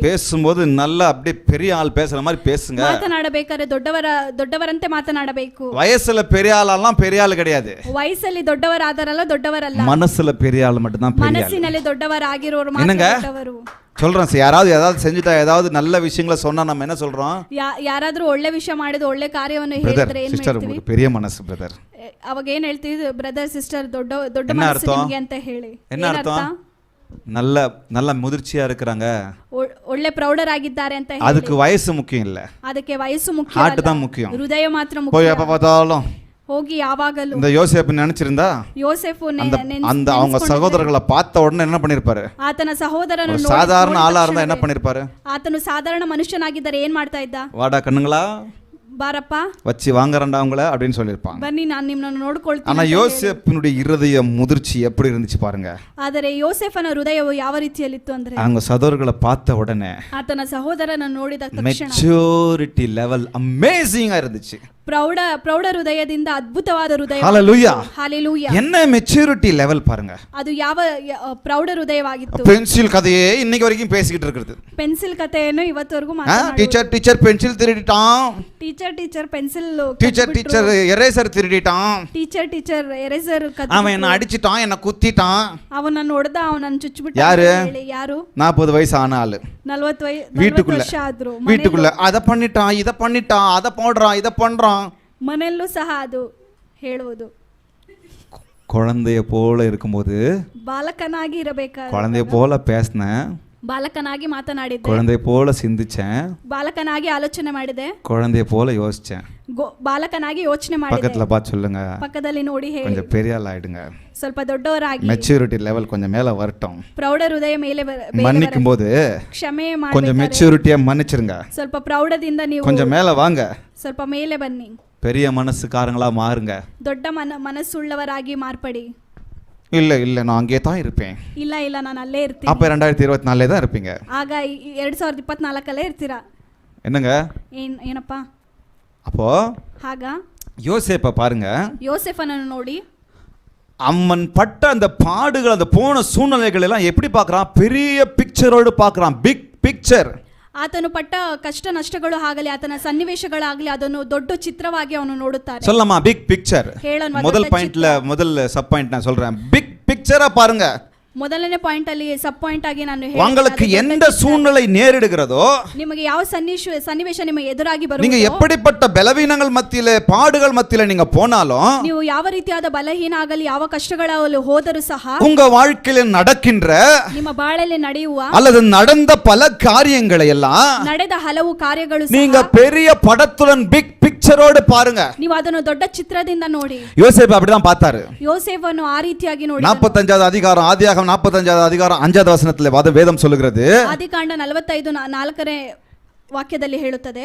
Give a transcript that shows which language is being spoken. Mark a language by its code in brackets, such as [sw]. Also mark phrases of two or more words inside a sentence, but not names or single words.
[ta] பேசும்போது நல்லா அப்படியே பெரிய ஆள் பேசுற மாதிரி பேசுங்க. [kn] ಮಾತನಾಡಬೇಕಾದ್ರೆ ದೊಡ್ಡವರಂತೆ ಮಾತನಾಡಬೇಕು. [ta] வயசுல பெரிய ஆளெல்லாம் பெரிய ஆள் கிடையாது, [kn] ವಯಸ್ಸಲ್ಲಿ ದೊಡ್ಡವರಾದರಲ್ಲ ದೊಡ್ಡವರಲ್ಲ, [ta] மனசுல பெரிய ஆள் மட்டும் தான் பெரிய ஆள். [kn] ಮನಸ್ಸಿನಲ್ಲಿ ದೊಡ್ಡವರಾಗಿರೋರು ಮಾತ್ರ [ta] என்னங்க [kn] ದೊಡ್ಡವರು. [ta] சொல்றோம், யாராவது ஏதாவது செஞ்சுட்டா, ஏதாவது நல்ல விஷயங்களை சொன்னா நம்ம என்ன சொல்றோம்? [kn] ಯಾರಾದ್ರೂ ಒಳ್ಳೆ ವಿಷಯ ಮಾಡಿದ ಒಳ್ಳೆ ಕಾರ್ಯವನ್ನು [ta] பிரதர் [kn] ಹೇಳಿದ್ರೆ ಏನ್ ಸಿಸ್ಟರ್ ಮಾಡ್ತೀವಿ? [ta] உங்களுக்கு பெரிய மனசு பிரதர். [kn] ಅವಾಗ ಏನ್ ಹೇಳ್ತೀವಿ? [en] brother sister [kn] ದೊಡ್ಡ ಮನಸ್ಸು ನಿಮಗೆ ಅಂತ ಹೇಳಿ. [ta] என்ன அர்த்தம்? நல்ல முதிர்ச்சியா இருக்கிறாங்க, [kn] ಒಳ್ಳೆ ಪ್ರೌಢರಾಗಿದ್ದಾರೆ ಅಂತ ಹೇಳಿ. [ta] அதுக்கு வயசு முக்கியம் இல்ல, [kn] ಅದಕ್ಕೆ ವಯಸ್ಸು ಮುಖ್ಯ [ta] ஹார்ட் [kn] ಅಲ್ಲ, [ta] தான் முக்கியம். [kn] ಹೃದಯ ಮಾತ್ರ [ta] போய் [kn] ಮುಖ್ಯ. [ta] எப்ப பார்த்தாலும் [kn] ಹೋಗಿ ಯಾವಾಗಲೂ [ta] இந்த யோசேப்பு நினைச்சிருந்தா [kn] ಯೋಸೇಫು [ta] அந்த அவங்க சகோதரர்களை பார்த்த உடனே என்ன பண்ணிருப்பாரு? [kn] ಆತನ ಸಹೋದರನನ್ನು [ta] சாதாரண ஆளா இருந்தா என்ன பண்ணிருப்பாரு? [kn] ಆತನು ಸಾಧಾರಣ ಮನುಷ್ಯನಾಗಿದ್ದರೆ ಏನ್ ಮಾಡ್ತಾ ಇದ್ದ? [ta] வாடா கண்ணுங்களா [kn] ಬಾರಪ್ಪ [ta] வச்சு வாங்குறண்டா அவங்கள அப்படின்னு சொல்லிருப்பாங்க. [kn] ಬನ್ನಿ ನಾನು ನಿಮ್ಮನ್ನು ನೋಡ್ಕೊಳ್ತೀನಿ. [ta] ஆனா யோசேப்பினுடைய இருதய முதிர்ச்சி எப்படி இருந்துச்சு பாருங்க. [kn] ಆದರೆ ಯೋಸೇಫನ ಹೃದಯವು ಯಾವ ರೀತಿಯಲ್ಲಿತ್ತು ಅಂದ್ರೆ, [ta] அவங்க சகோதரர்களை பார்த்த உடனே [kn] ಆತನ ಸಹೋದರನನ್ನು ನೋಡಿದ ತಕ್ಷಣ [en] maturity level [ta] அமேசிங்கா இருந்துச்சு. [kn] ಪ್ರೌಢ ಹೃದಯದಿಂದ ಅದ್ಭುತವಾದ ಹೃದಯ. [ta] ஹalleluya. [kn] ಹಾಲೆಲೂಯಾ. [ta] என்ன [en] maturity level [ta] பாருங்க. [kn] ಅದು ಯಾವ ಪ್ರೌಢ ಹೃದಯವಾಗಿತ್ತು. [ta] பென்சில் கதையே இன்னைக்கு வரைக்கும் பேசிக்கிட்டு இருக்குது. [kn] ಪೆನ್ಸಿಲ್ ಕಥೆಯನ್ನು ಇವತ್ತವರೆಗೂ [en] teacher pencil [ta] திருடிட்டான். [en] teacher pencil teacher eraser [ta] திருடிட்டான். [en] teacher eraser [ta] அவன் என்ன அடிச்சிட்டான், என்ன குத்திட்டான். [kn] ಅವನು ನನ್ನ ಹೊಡೆದ, ಅವನು ನನ್ನ ಚುಚ್ಚಿಬಿಟ್ಟ. ಯಾರು? [ta] 40 வயசு ஆன ஆளு. [kn] 40 ವರ್ಷ ಆದ್ರು. [ta] வீட்டுக்குள்ள அத பண்ணிட்டான், இத பண்ணிட்டான், அத போடுறான், இத பண்றான். [kn] ಮನೆಯಲ್ಲೂ ಸಹ ಅದು ಹೇಳುವುದು. [ta] குழந்தைய போல இருக்கும்போது [kn] ಬಾಲಕನಾಗಿ ಇರಬೇಕಾದ್ರೆ, [ta] குழந்தைய போல பேசினேன், [kn] ಬಾಲಕನಾಗಿ ಮಾತನಾಡಿದ್ದೆ, [ta] குழந்தைய போல சிந்திச்சேன், [kn] ಬಾಲಕನಾಗಿ ಆಲೋಚನೆ ಮಾಡಿದೆ, [ta] குழந்தைய போல யோசிச்சேன். [kn] ಬಾಲಕನಾಗಿ ಯೋಚನೆ ಮಾಡಿದೆ. [ta] பக்கத்துல பார்த்து சொல்லுங்க, [kn] ಪಕ್ಕದಲ್ಲಿ ನೋಡಿ ಹೇಳಿ. [ta] கொஞ்சம் பெரிய ஆள் ஆயிடுங்க. [kn] ಸ್ವಲ್ಪ ದೊಡ್ಡವರಾಗಿ [en] maturity level [ta] கொஞ்சம் மேல வரட்டும். [kn] ಪ್ರೌಢ ಹೃದಯ ಮೇಲೆ [ta] மன்னிக்கும் போது [kn] ಕ್ಷಮೆ [ta] கொஞ்சம் [kn] ಮಾಡಿ [ta] மெச்சூரிட்டியா மன்னிச்சிருங்க. [kn] ಸ್ವಲ್ಪ ಪ್ರೌಢದಿಂದ ನೀವು [ta] கொஞ்சம் மேல வாங்க, [kn] ಸ್ವಲ್ಪ ಮೇಲೆ ಬನ್ನಿ, [ta] பெரிய மனசுக்காரங்களா மாறுங்க. [kn] ದೊಡ್ಡ ಮನಸ್ಸುಳ್ಳವರಾಗಿ ಮಾರ್ಪಡಿ. [ta] இல்ல நான் அங்கே தான் இருப்பேன். [kn] ಇಲ್ಲ ನಾನು ಅಲ್ಲೇ ಇರ್ತೀನಿ. [ta] அப்ப 2024 தான் இருப்பீங்க. [kn] ಆಗ 2024 ಇರ್ತೀರಾ. [ta] என்னங்க [kn] ಏನಪ್ಪ? [ta] அப்போ [kn] ಆಗ [ta] யோசேப்பை பாருங்க, [kn] யோசேஃபனನ್ನು ನೋಡಿ [ta] அம்மன் பட்ட அந்த பாடுகள், அந்த போன சூழ்நிலைகள் எல்லாம் எப்படி பார்க்கறான்? பெரிய பிக்சரோடு பார்க்கறான். [en] big picture. [kn] ಆತನು ಪಟ್ಟ ಕಷ್ಟ ನಷ್ಟಗಳು ಆಗಲಿ, ಆತನ ಸನ್ನಿವೇಶಗಳಾಗಲಿ, ಅದನ್ನು ದೊಡ್ಡ ಚಿತ್ರವಾಗಿ ಅವನು ನೋಡುತ್ತಾರೆ. [ta] சொல்லலாமா? [en] big picture. [ta] முதல் பாயிண்ட்ல முதல் [en] sub point [ta] நான் சொல்றேன். [en] big picturea [ta] பாருங்க. [kn] ಮೊದಲನೇ ಪಾಯಿಂಟ್ ಅಲ್ಲಿ [en] sub point [kn] ಆಗಿ ನಾನು [ta] உங்களுக்கு எந்த சூழ்நிலை நேரிடுகிறதோ, [kn] ನಿಮಗೆ ಯಾವ ಸನ್ನಿವೇಶ ನಿಮಗೆ ಎದುರಾಗಿ ಬರುತ್ತೋ, [ta] நீங்க எப்படிப்பட்ட பலவீனங்கள் மத்தியிலே, பாடுகள் மத்தியிலே நீங்க போனாலும், [kn] ನೀವು ಯಾವ ರೀತಿಯಾದ ಬಲಹೀನ ಆಗಲಿ, ಯಾವ ಕಷ್ಟಗಳಲ್ಲಿ ಹೋದರೂ ಸಹ, [ta] உங்க வாழ்க்கையில நடக்கின்ற [kn] ನಿಮ್ಮ ಬಾಳಲ್ಲಿ ನಡೆಯುವ [ta] அல்லது நடந்த பல காரியங்களை எல்லாம் [kn] ನಡೆದ ಹಲವು ಕಾರ್ಯಗಳು ಸಹ [ta] நீங்க பெரிய படத்துடன் [en] big pictureodu [ta] பாருங்க. [kn] ನೀವು ಅದನ್ನು ದೊಡ್ಡ ಚಿತ್ರದಿಂದ ನೋಡಿ. [ta] யோசேப்பு அப்படிதான் பார்த்தாரு. [kn] ಯೋಸೇಫನು ಆ ರೀತಿಯಾಗಿ ನೋಡಿ. [ta] 45வது அதிகாரம், ஆதியாகமம் 45வது அதிகாரம் 5வது வசனத்திலே வேதம் சொல்லுகிறது. [kn] ಆದಿಕಾಂಡ 45:4 ವಾಕ್ಯದಲ್ಲಿ ಹೇಳುತ್ತದೆ.